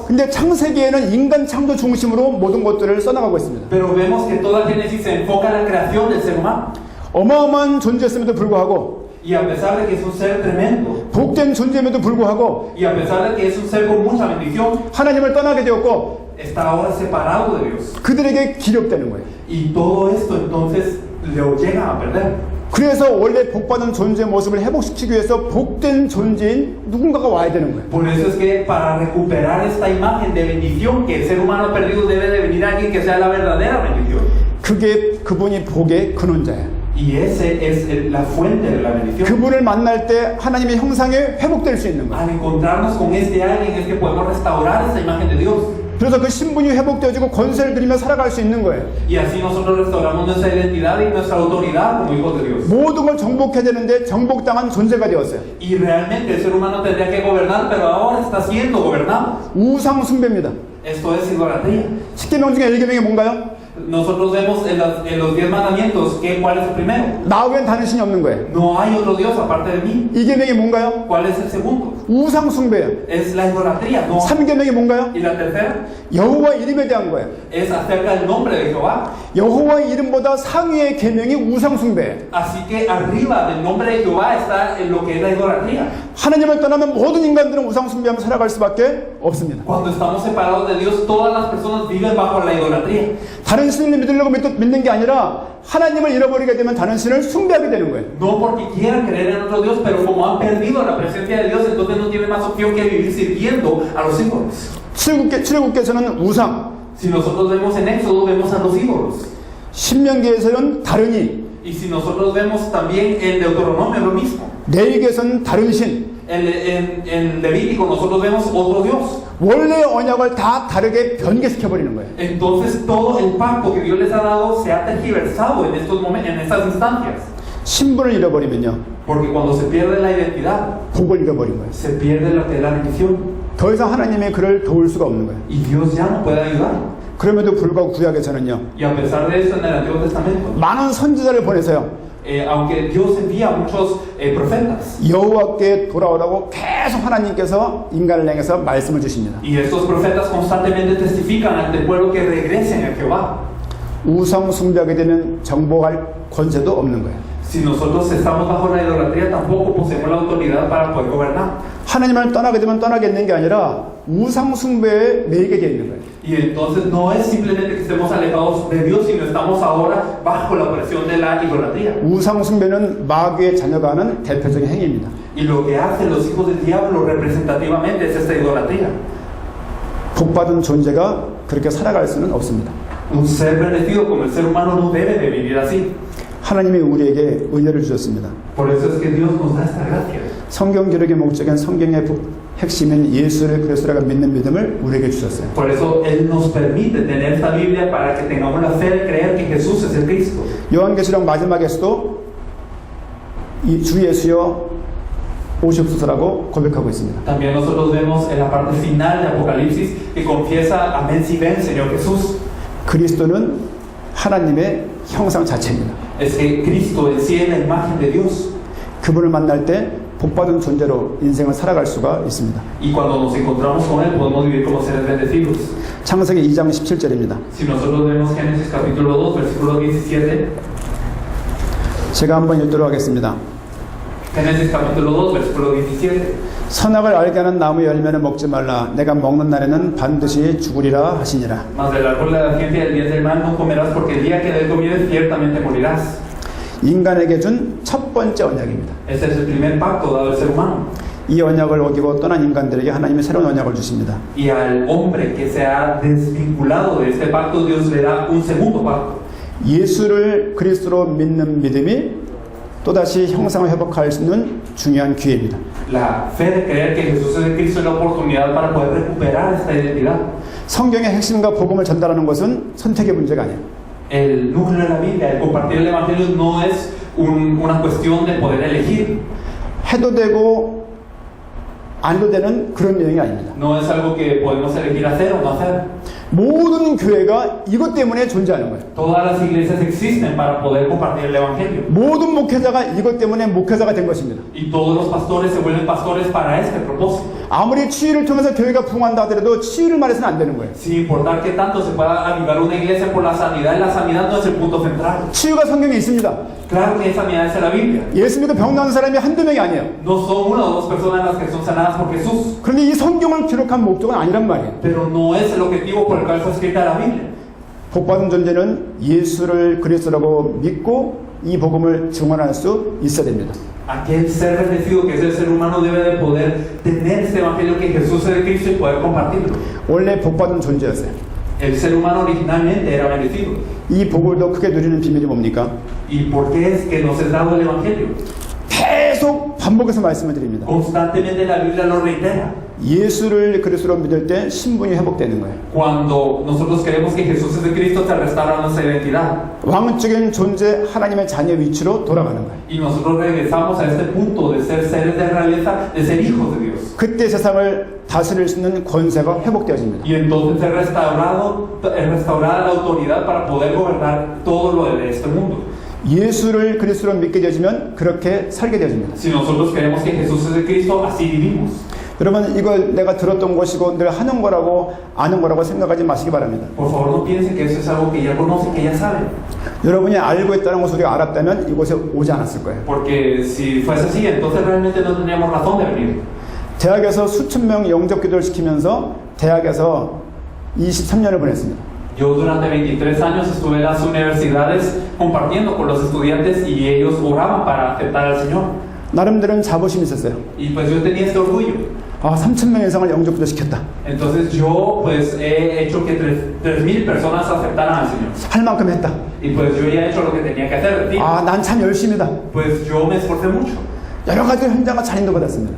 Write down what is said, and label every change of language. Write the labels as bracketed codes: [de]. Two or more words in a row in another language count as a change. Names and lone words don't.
[ko] 근데 창세기에는 인간 창조 중심으로 모든 것들을 써나가고 있습니다. [es] Pero vemos que toda Génesis se enfoca en la creación del ser humano. [ko] 어마어마한 존재였음에도 불구하고 [es] Y a pesar de que es un ser tremendo, [ko] 복된 존재임에도 불구하고 [es] y a pesar de que es un ser con mucha bendición, [ko] 하나님을 떠나게 되었고 [es] está ahora separado de Dios. [ko] 그들에게 기력되는 거예요. [es] Y todo esto entonces lo llega a perder. [ko] 그래서 원래 복받은 존재의 모습을 회복시키기 위해서 복된 존재인 누군가가 와야 되는 거예요. [es] Por eso es que para recuperar esta imagen de bendición que el ser humano ha perdido debe de venir alguien que sea la verdadera bendición. [ko] 그게 그분이 복의 근원자예요. [es] Y ese es la fuente de la bendición. [ko] 그분을 만날 때 하나님의 형상에 회복될 수 있는 거예요. [es] Al encontrarnos con este alguien es que podemos restaurar esa imagen de Dios. [ko] 그래서 그 신분이 회복되어지고 권세를 드리며 살아갈 수 있는 거예요. [es] Y así nosotros restauramos nuestra identidad y nuestra autoridad como hijos de Dios. [ko] 모든 걸 정복해야 되는데 정복당한 존재가 되었어요. [es] Y realmente el ser humano tendría que gobernar, pero ahora está siendo gobernado. [ko] 우상 숭배입니다. [es] Esto es idolatría. [ko] 10계명 중에 1계명이 뭔가요? [es] Nosotros vemos en los 10 mandamientos ¿cuál es el primero? [ko] 나 외엔 다른 신이 없는 거예요. [es] No hay otro Dios aparte de mí. [ko] 2계명이 뭔가요? [es] ¿Cuál es el segundo? [ko] 우상 숭배예요. [es] Es la idolatría. No. [ko] 3계명이 뭔가요? [es] Y la tercera [ko] 여호와 이름에 대한 거예요. [es] es acerca del nombre de Jehová. [ko] 여호와 이름보다 상위의 계명이 우상 숭배예요. [es] Así que arriba del nombre de Jehová está en lo que es la idolatría. [ko] 하나님을 떠나면 모든 인간들은 우상 숭배하며 살아갈 수밖에 없습니다. [es] Cuando estamos separados de Dios, todas las personas viven bajo la idolatría. [ko] 다른 신을 믿으려고 믿는 게 아니라 하나님을 잃어버리게 되면 다른 신을 숭배하게 되는 거예요. [es] No porque quieran creer en otro Dios, pero como han perdido la presencia de Dios, entonces no tienen más opción que vivir sirviendo a los ídolos. [ko] 출애굽께서는 우상, [es] Si nosotros vemos en Éxodo, vemos a los ídolos. [ko] 신명기에서는 다른이, [es] Y si nosotros vemos también en Deuteronomio lo mismo. [ko] 레위기에서는 다른 신. [es] En Levítico nosotros vemos otro Dios. [ko] 원래의 언약을 다 다르게 변개시켜버리는 거예요. [es] Entonces todo el pacto que Dios les ha dado se ha tergiversado en estos momentos, en estas instancias. [ko] 신분을 잃어버리면요, [es] Porque cuando se pierde la identidad, [ko] 복을 잃어버린 거예요. [es] se pierde lo que es la bendición. [ko] 더 이상 하나님이 그를 도울 수가 없는 거예요. [es] Y Dios ya no puede ayudar. [ko] 그럼에도 불구하고 구약에서는요, [es] Y a pesar de eso, en el Antiguo Testamento, [ko] 많은 선지자를 보내서요, [es] aunque Dios envía muchos profetas, [ko] 여호와께 돌아오라고 계속 하나님께서 인간을 향해서 말씀을 주십니다. [es] y estos profetas constantemente testifican ante el pueblo que regresen a Jehová. [ko] 우상 숭배하게 되면 정복할 권세도 없는 거예요. [es] Si nosotros estamos bajo la idolatría, tampoco poseemos la autoridad para poder gobernar. [ko] 하나님을 떠나게 되면 떠나겠는 게 아니라 우상 숭배에 매이게 되어 있는 거예요. [es] Y entonces no es simplemente que estemos alejados de Dios, sino estamos ahora bajo la presión de la idolatría. [ko] 우상 숭배는 마귀의 자녀가 하는 대표적인 행위입니다. [es] Y lo que hacen los hijos del diablo representativamente es esta idolatría. [ko] 복받은 존재가 그렇게 살아갈 수는 없습니다. [es] Un ser bendecido como el ser humano no debe de vivir así. [ko] 하나님이 우리에게 은혜를 주셨습니다. [es] Por eso es que Dios nos da esta gracia. [ko] 성경 기록의 목적인 성경의 핵심인 예수를 그리스도라고 믿는 믿음을 우리에게 주셨어요. [es] Por eso Él nos permite tener esta Biblia para que tengamos la fe de creer que Jesús es el Cristo. [ko] 요한계시록 마지막에서도 이 주 예수여 오시옵소서라고 고백하고 있습니다. [es] También nosotros vemos en la parte final de Apocalipsis que confiesa amén si ven Señor Jesús. [ko] 그리스도는 하나님의 형상 자체입니다. [es] Es que Cristo en sí es la imagen de Dios. [ko] 그분을 만날 때 복받은 존재로 인생을 살아갈 수가 있습니다. [es] Y cuando nos encontramos con Él podemos vivir como seres bendecidos. [ko] 창세기 2장 17절입니다. [es] Si nosotros vemos Génesis capítulo 2 versículo 17, [ko] 제가 한번 읽도록 하겠습니다. [es] Génesis capítulo 2, versículo 17. [ko] 선악을 알게 하는 나무 열매는 먹지 말라. 내가 먹는 날에는 반드시 죽으리라 하시니라. [es] Mas del árbol de la ciencia del bien y del mal no comerás, porque el día que de él comieres ciertamente morirás. [ko] 인간에게 준 첫 번째 언약입니다. [es] Este es el primer pacto dado al ser humano. [ko] 이 언약을 어기고 떠난 인간들에게 하나님이 새로운 언약을 주십니다. [es] Y al hombre que se ha desvinculado de este pacto, Dios le da un segundo pacto. [ko] 예수를 그리스도로 믿는 믿음이 또다시 형상을 회복할 수 있는 중요한 기회입니다. [es] La fe de creer que Jesús es el Cristo es la oportunidad para poder recuperar esta identidad. [ko] 성경의 핵심과 복음을 전달하는 것은 선택의 문제가 아니에요. [es] El núcleo de la Biblia, el compartir el Evangelio no es una cuestión de poder elegir. [ko] 해도 되고 안 해도 되는 그런 내용이 아닙니다. [es] No es algo que podemos elegir hacer o no hacer. [ko] 모든 교회가 이것 때문에 존재하는 거예요. [es] Todas las iglesias existen para poder compartir el Evangelio. [ko] 모든 목회자가 이것 때문에 목회자가 된 것입니다. [es] Y todos los pastores se vuelven pastores para este propósito. [ko] 아무리 치유를 통해서 교회가 부흥한다 하더라도 치유를 말해서는 안 되는 거예요. [es] Sin importar que tanto se pueda avivar una iglesia por la sanidad no es el punto central. [ko] 치유가 성경에 있습니다. [es] Claro que hay sanidades en la Biblia. [ko] 예수 믿고 병 나은 사람이 한두 명이 아니에요. [es] No son una o dos personas las que son sanadas por Jesús. [ko] 그런데 이 성경을 기록한 목적은 아니란 말이에요. [es] Pero no es el objetivo por el cual fue escrita la Biblia. [ko] 복받은 존재는 예수를 그리스도라고 믿고 이 복음을 증언할 수 있어야 됩니다. [es] Aquel ser bendecido que es el ser humano debe de poder tener este evangelio que Jesús es el Cristo y poder compartirlo. [ko] 원래 복받은 존재였어요. [es] El ser humano originalmente era bendecido. [ko] 이 복을 더 크게 누리는 비밀이 뭡니까? [es] ¿Y por qué es que nos es dado el evangelio? [ko] 계속 반복해서 말씀을 드립니다. [es] Constantemente la Biblia lo reitera. [ko] 예수를 그리스도로 믿을 때 신분이 회복되는 거예요. [es] Cuando nosotros creemos que Jesús es el Cristo, se restaura nuestra identidad. [ko] 왕적인 존재 하나님의 자녀 위치로 돌아가는 거예요. [es] Y nosotros regresamos a este punto de ser seres de realeza, de ser hijos de Dios. [ko] 그때 세상을 다스릴 수 있는 권세가 회복되어집니다. [es] Y entonces es restaurada la autoridad para poder gobernar todo lo de este mundo. [ko] 예수를 그리스도로 믿게 되어지면 그렇게 살게 되어집니다. [es] Si nosotros creemos que Jesús es el Cristo, así vivimos. [ko] 여러분 이걸 내가 들었던 것이고 늘 하는 거라고 아는 거라고 생각하지 마시기 바랍니다. [es] Por favor, no piensen que eso es algo que ya conocen, que ya saben. [ko] 여러분이 알고 있다는 것을 우리가 알았다면 이곳에 오지 않았을 거예요. [es] Porque si fuese así, entonces realmente no tendríamos razón de venir. [ko] 대학에서 수천 명 영접 기도를 시키면서 대학에서 23년을 보냈습니다. [es] Yo durante 23 años estuve en las universidades compartiendo con los estudiantes y ellos oraban para aceptar al Señor. [ko] 나름대로는 자부심이 있었어요. [es] Y pues yo tenía este orgullo. [ko] 아, 3천 명 이상을 영접 기도 시켰다. [es] Entonces yo pues he hecho que 3,000 personas aceptaran al Señor. [ko] 할 만큼 했다. [es] Y pues yo ya he hecho lo que tenía que hacer. [ko] 아, 난 참 열심이다. [es] Pues yo me esforcé mucho. [ko] 여러 가지 현장과 자린도 받았습니다.